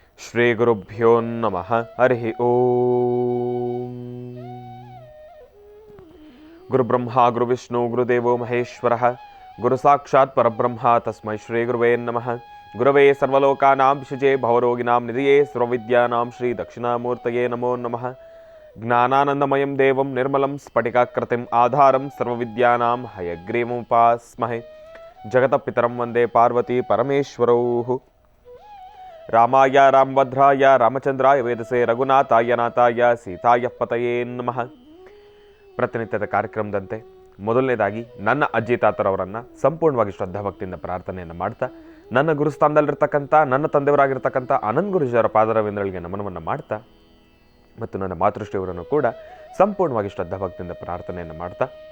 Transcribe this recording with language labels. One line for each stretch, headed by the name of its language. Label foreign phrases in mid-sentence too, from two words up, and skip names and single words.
Sanskrit: ಶ್ರೀ ಗುರುಭ್ಯೋ ನಮಃ. ಹರಿ ಓಂ. ಗುರುಬ್ರಹ್ಮ ಗುರುವಿಷ್ಣು ಗುರುದೇವೋ ಮಹೇಶ್ವರ ಗುರು ಸಾಕ್ಷಾತ್ ಪರಬ್ರಹ್ಮ ತಸ್ಮೈ ಶ್ರೀ ಗುರುವೇ ನಮಃ. ಗುರವೇ ಸರ್ವಲೋಕಾನಾಂ ವಿಷಜೇ ಭವರೋಗಿನಾಂ ನಿಧಿಯೇ ಸರ್ವವಿದ್ಯಾನಾಂ ಶ್ರೀ ದಕ್ಷಿಣಾಮೂರ್ತಯೇ ನಮೋ ನಮಃ. ಜ್ಞಾನಾನಂದಮಯಂ ದೇವಂ ನಿರ್ಮಲಂ ಸ್ಫಟಿಕಾಕೃತಿಂ ಆಧಾರಂ ಸರ್ವವಿದ್ಯಾನಾಂ ಹಯಗ್ರೀವముపాస్మహే. ಜಗತಪಿತರಂ ವಂದೇ ಪಾರ್ವತಿ ಪರಮೇಶ್ವರೌ. ರಾಮಾಯ ರಾಮಭದ್ರಾಯ ರಾಮಚಂದ್ರಾಯ ವೇದಸೆ ರಘುನಾಥಾಯ ನಾಥಾಯ ಸೀತಾಯ ಪತಯೇ ನಮಃ.
Kannada: ಪ್ರತಿನಿತ್ಯದ ಕಾರ್ಯಕ್ರಮದಂತೆ ಮೊದಲನೇದಾಗಿ ನನ್ನ ಅಜ್ಜಿ ತಾತರವರನ್ನು ಸಂಪೂರ್ಣವಾಗಿ ಶ್ರದ್ಧಾಭಕ್ತಿಯಿಂದ ಪ್ರಾರ್ಥನೆಯನ್ನು ಮಾಡ್ತಾ, ನನ್ನ ಗುರುಸ್ಥಾನದಲ್ಲಿರ್ತಕ್ಕಂಥ ನನ್ನ ತಂದೆಯವರಾಗಿರ್ತಕ್ಕಂಥ ಅನಂತ ಗುರುಜಿಯವರ ಪಾದರವಿಂದಗಳಿಗೆ ನಮನವನ್ನು ಮಾಡ್ತಾ, ಮತ್ತು ನನ್ನ ಮಾತೃಶ್ರೀಯವರನ್ನು ಕೂಡ ಸಂಪೂರ್ಣವಾಗಿ ಶ್ರದ್ಧಾಭಕ್ತಿಯಿಂದ ಪ್ರಾರ್ಥನೆಯನ್ನು ಮಾಡ್ತಾ,